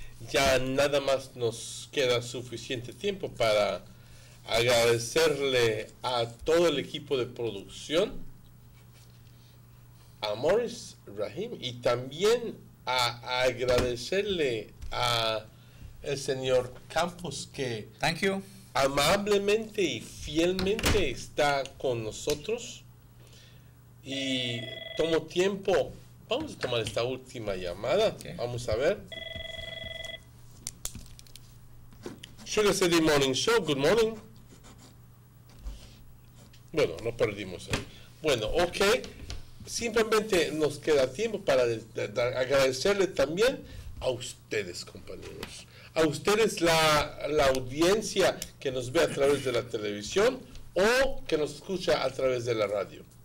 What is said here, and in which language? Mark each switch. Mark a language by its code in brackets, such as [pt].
[es] Ya nada más nos queda suficiente tiempo para agradecerle a todo el equipo de producción, a Morris Rahim, y también a agradecerle a el señor Campos, que amablemente y fielmente está con nosotros. Y tomo tiempo, vamos a tomar esta última llamada. Vamos a ver. [en] Sugar City Morning Show, good morning. [es] Bueno, no perdimos ahí. Bueno, ok. Simplemente nos queda tiempo para agradecerle también a ustedes, compañeros. A ustedes la audiencia que nos ve a través de la televisión o que nos escucha a través de la radio.